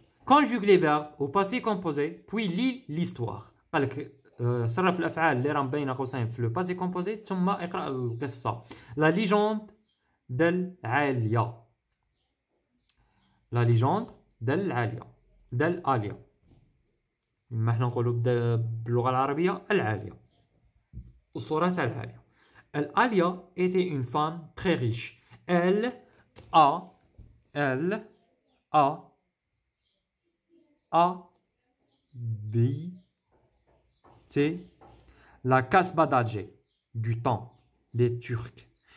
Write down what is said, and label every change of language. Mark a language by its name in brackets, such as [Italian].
[French] Conjugue les verbes au passé composé puis lis l'histoire. [Arabic] قال لك صرف الأفعال اللي راهم بين قوسين في لو باسي كومبوزي ثم اقرأ القصة. [French] La légende d'Alya. La légende d'Alya. [Arabic] ما احنا نقولوا باللغة العربية العالية. أسطورة تاع العالية. [French] Alia était une femme très riche. Elle a habité la Kasbah d'Alger du temps des Turcs.